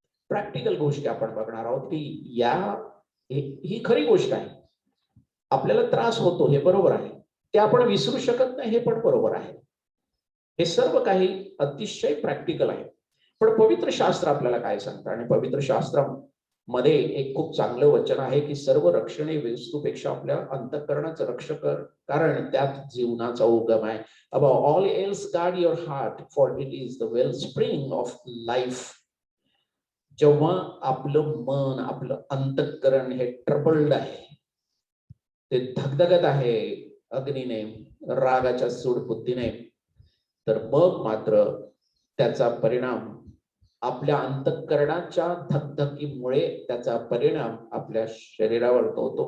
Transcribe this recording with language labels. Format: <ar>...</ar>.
<mr>Practical गोष्टी आपण बघणार आहोत की ही खरी गोष्ट आहे, आपल्याला त्रास होतो हे बरोबर आहे, ते आपण विसरू शकत नाही हे पण बरोबर आहे. हे सर्व काही अतिशय प्रॅक्टिकल आहे. पण पवित्र शास्त्र आपल्याला काय सांगतं, आणि पवित्र शास्त्रामध्ये एक खूप चांगलं वचन आहे की सर्व रक्षणे वस्तूपेक्षा आपल्या अंतःकरणाचं रक्षण कर, कारण त्यात जीवनाचा उगम आहे.</mr> <en>Above all else guard your heart, for it is the wellspring of life.</en> <mr>जेव्हा आपलं मन, आपलं अंतःकरण हे ट्रबल्ड आहे, ते धगधगत आहे अग्नीने, रागाच्या सूडबुद्धीने, तर मग मात्र त्याचा परिणाम आपल्या अंतःकरणाच्या धगधगीमुळे त्याचा परिणाम आपल्या शरीरावर होतो.</mr>